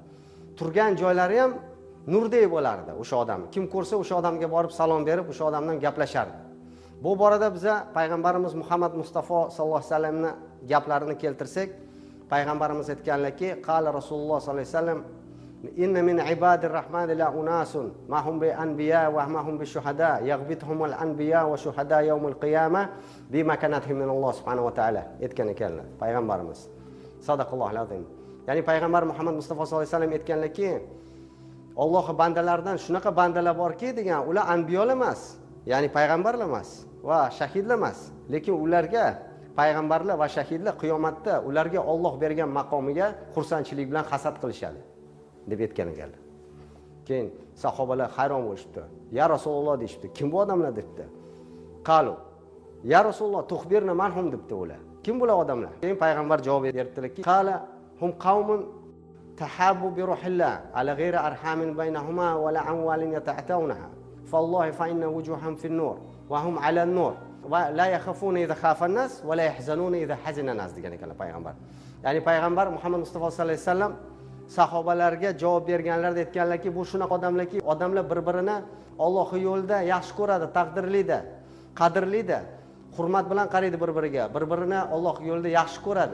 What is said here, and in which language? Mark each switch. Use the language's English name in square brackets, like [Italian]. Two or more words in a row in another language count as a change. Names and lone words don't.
[Uzbek] Turgan joylari ham nurdek bo'lardi o'sha odam. Kim ko'rsa o'sha odamga borib salom berib, o'sha odamdan gaplashardi. Bu borada biza payg'ambarimiz Muhammad Mustafa [Arabic] sallallohu alayhi vasallamning [Uzbek] gaplarini keltirsak, payg'ambarimiz aytganlarki, [Arabic] قال رسول الله صلى الله عليه وسلم, إن من عباد الرحمن لأناسا ما هم بأنبياء وما هم بشهداء يغبطهم الأنبياء والشهداء يوم القيامة بمكانتهم من الله سبحانه وتعالى [Uzbek] aytgan ekanlar payg'ambarimiz. [Arabic] صدق الله العظيم. [Uzbek] Ya'ni payg'ambar Muhammad Mustafa [Arabic] صلى الله عليه وسلم [Uzbek] aytganlarki, Alloh bandalaridan shunaqa bandalar borki degan, ular anbiyolar emas, ya'ni payg'ambarlar emas va shahidlar emas, lekin ularga payg'ambarlar va shahidlar qiyomatda ularga Alloh bergan maqomiga xursandchilik bilan hasad qilishadi deb aytgan ekanlar. Keyin sahobalar hayron bo'lishdi. [Arabic] يا رسول الله [Uzbek] deyishdi. Kim bu odamlar debdi. [Arabic] قالوا يا رسول الله تخبرنا من هم [Uzbek] debdi ular. Kim bular odamlar? Keyin payg'ambar javob berdilarki, [Arabic] قال هم قوم تحابوا بروح الله على غير أرحام بينهم ولا أموال يتعاطونها. فوالله إن وجوههم لنور وإنهم على نور. ولا يخافون إذا خاف الناس ولا يحزنون إذا حزن الناس [Uzbek] degan ekanlar payg'ambar. Ya'ni payg'ambar Muhammad Mustafa [Arabic] صلى الله عليه وسلم [Uzbek] sahobalarga javob berganlarda aytganlarki, bu shunaqa odamlarki, odamlar bir-birini Allohning yo'lida yaxshi ko'radi, taqdirlida, qadrlida, hurmat bilan qaraydi bir-biriga, bir-birini Allohning yo'lida yaxshi ko'radi.